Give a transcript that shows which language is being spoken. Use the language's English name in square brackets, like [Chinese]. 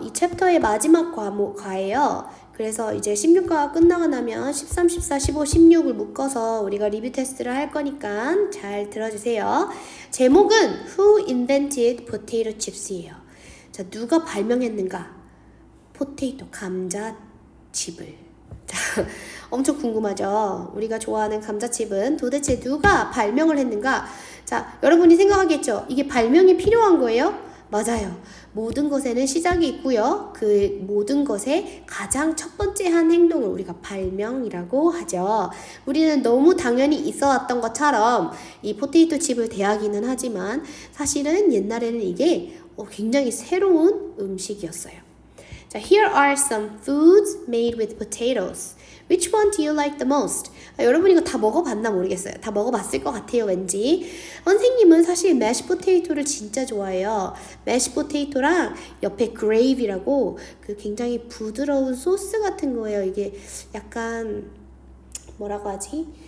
[Korean] 이 챕터의 마지막 과예요. 그래서 이제 16과가 끝나고 나면 13, 14, 15, 16을 묶어서 우리가 리뷰 테스트를 할 거니까 잘 들어주세요. 제목은 Who invented potato chips이에요. 자, 누가 발명했는가? 포테이토, 감자칩을. 자, 엄청 궁금하죠? 우리가 좋아하는 감자칩은 도대체 누가 발명을 했는가? 자, 여러분이 생각하겠죠? 이게 발명이 필요한 거예요? 맞아요. 모든 것에는 시작이 있고요. 그 모든 것의 가장 첫 번째 한 행동을 우리가 발명이라고 하죠. 우리는 너무 당연히 있어 왔던 것처럼 이 포테이토 칩을 대하기는 하지만 사실은 옛날에는 이게 굉장히 새로운 음식이었어요. [English] 자, here are some foods made with potatoes. Which one do you like the most? [Korean] 여러분 이거 다 먹어봤나 모르겠어요. 다 먹어봤을 것 같아요, 왠지. 선생님은 사실 매쉬 포테이토를 진짜 좋아해요. 매쉬 포테이토랑 옆에 grave라고 그 굉장히 부드러운 소스 같은 거예요. 이게 약간 뭐라고 하지?